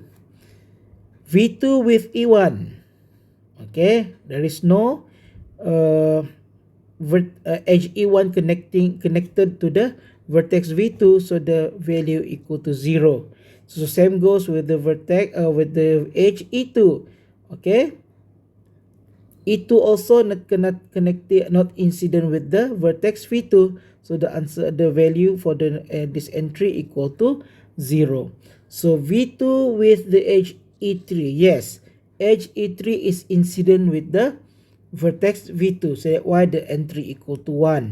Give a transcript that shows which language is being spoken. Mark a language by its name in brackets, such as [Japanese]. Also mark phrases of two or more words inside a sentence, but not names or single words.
[English] V2 with E1. Okay, there is no edge E1 connected to the vertex v2, so the value equal to 0. So same goes with the vertex with the edge e2. Okay, e2 also not connected, not incident with the vertex v2, so the answer, the value for the this entry equal to 0. So v2 with the edge e3, yes, edge e3 is incident with the vertex v2, so that's why the entry equal to 1.